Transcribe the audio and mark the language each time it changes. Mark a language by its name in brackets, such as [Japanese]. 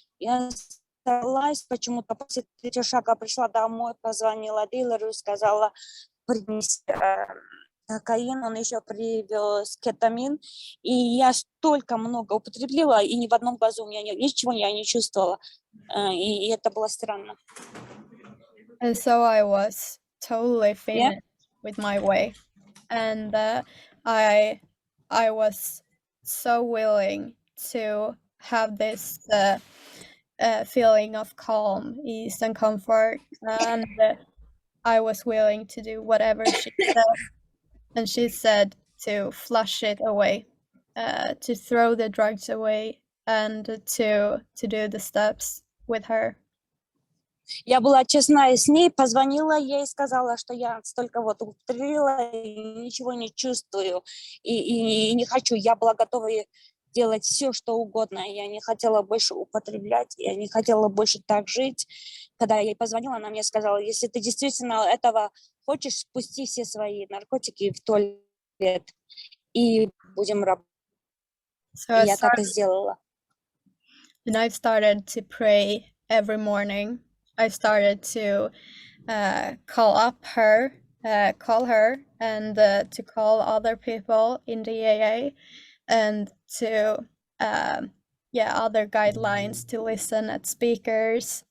[Russian] Я сорвалась почему-то. После третьего шага пришла домой, позвонила дилеру, сказала принести кокаин, он еще привез кетамин. И я столько много употребила, и ни в одном глазу у меня ничего я не чувствовала. И это было странно. [English] And so I was totally finished with my way, and I was so willing to have this feeling of calm, ease, and comfort, and I was willing to do whatever she said, and she said to flush it away, to throw the drugs away, and to do the steps with her. [Russian] Я была честна с ней, позвонила ей, сказала, что я столько вот употребила и ничего не чувствую, и не хочу. Я была готова делать все, что угодно. Я не хотела больше употреблять, я не хотела больше так жить. Когда я ей позвонила, она мне сказала, если ты действительно этого хочешь, спусти все свои наркотики в туалет, и будем работать. [English] So I [Russian] я так и [English] started, [Russian] сделала. [English] and I started to pray every morning. I started to call her, and to call other people in the AA, and to other guidelines to listen at speakers.